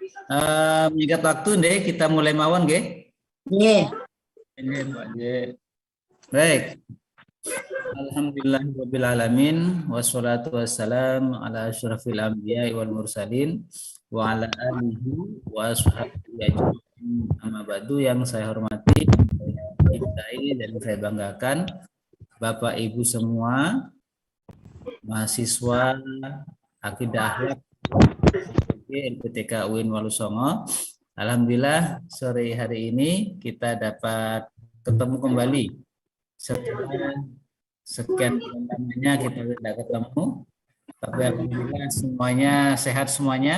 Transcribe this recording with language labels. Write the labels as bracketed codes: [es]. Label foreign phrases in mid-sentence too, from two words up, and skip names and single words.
[id] Menyikat waktu deh, kita mulai [jv] mawon nggih. Nggih. Nggih, Pak. Nggih. [id] Baik. [ar] الحمد لله رب العالمين والصلاة والسلام على أشرف الأنبياء والمرسلين وعلى آله وأصحابه أجمعين. أما بعد, [id] yang saya hormati, saya cintai dan saya banggakan Bapak Ibu semua, mahasiswa Akidah Akhlak LPTK UIN Walusongo. Alhamdulillah sore hari ini kita dapat ketemu kembali setelah sekian lamanya kita tidak ketemu, tapi alhamdulillah semuanya sehat semuanya.